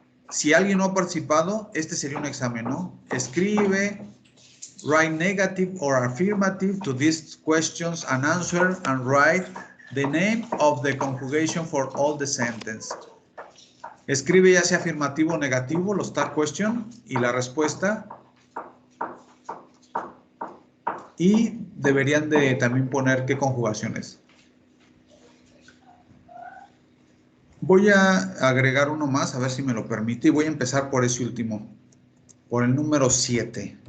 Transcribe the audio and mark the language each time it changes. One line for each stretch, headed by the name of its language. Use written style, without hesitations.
Spanish: Si alguien no ha participado, este sería un examen, ¿no? Escribe,
English: write negative or affirmative to these questions and answer and write the name of the conjugation for all the sentence.
Spanish: Escribe ya sea afirmativo o negativo los tag question y la respuesta. Y deberían de también poner qué conjugaciones. Voy a agregar uno más, a ver si me lo permite. Y voy a empezar por ese último, por el número 7.